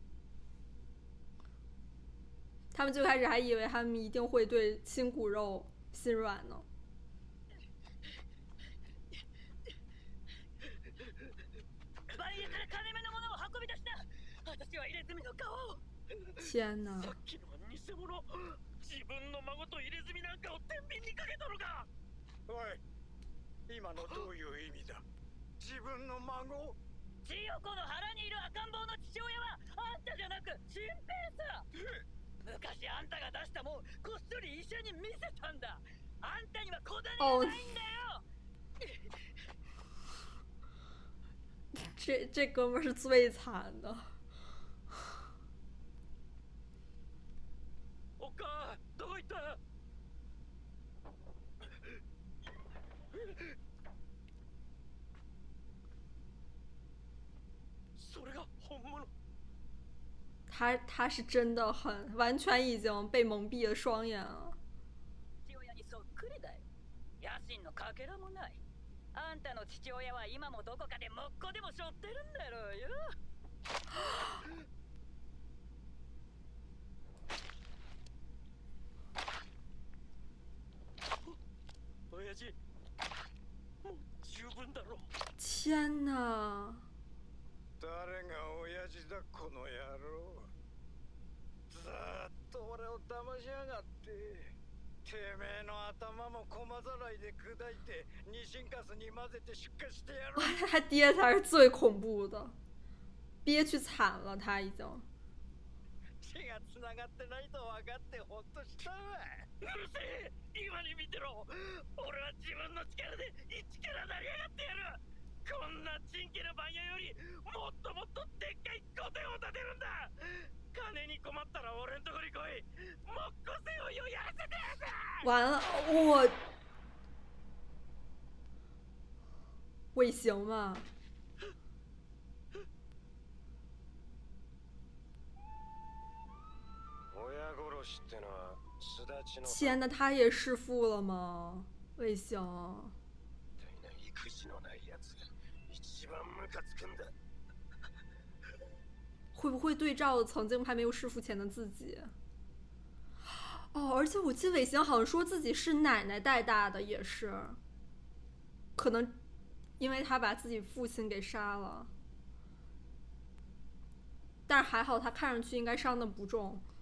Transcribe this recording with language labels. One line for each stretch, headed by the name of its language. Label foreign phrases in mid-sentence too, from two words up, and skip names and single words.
Chinese: 他们最开始还以为他们一定会对亲骨肉心软呢。天哪！
Japanese: 自分の孫と入れ墨なんかを天秤にかけとるか。おい、今のどういう意味だ。自分の孫。千代子の腹にいる赤ん坊の父親はあんたじゃなく新平さ。昔あんたが出したもんこっそり医者に見せたんだ。あんたには子種がないんだよ。
Chinese: 这哥们是最惨的。
Japanese: おっか、どこ行った。それが本物。
Chinese: 他是真的很完全已经被蒙蔽了双眼了。
Japanese: 父親にそっくりだよ。野心のかけらもない。あんたの父親は今もどこかで木工でも背負ってるんだろうよ。親父、もう十分だろう。
Chinese: 天哪！
Japanese: 誰が親父だこの野郎。ずーっと俺を騙しやがって。てめえの頭も駒ざらいで砕いてニシンカスに混ぜて出荷してやろう。
Chinese: 他爹才是最恐怖的，憋屈惨了，他已经。
Japanese: 血が繋がってないと分かってほっとしたわ。うるせえ、今に見てろ。俺は自分の力で一から成り上がってやる。ここんなチンケな番屋よりもっともっとでっかい御殿を建てるんだ。金に困ったら俺んとこに来い。もっこせよよやらせてやるぜ。
Chinese: 完了，我尾行嘛。
Japanese: 親殺しってのは巣立ちの
Chinese: 天呐，他也弑父了吗？尾行。
Japanese: みたいな育児のないやつが一番ムカつくんだ。
Chinese: 会不会对照曾经还没有弑父前的自己？哦，而且我记得尾行好像说自己是奶奶带大的，也是，可能因为他把自己父亲给杀了，但是还好他看上去应该伤的不重。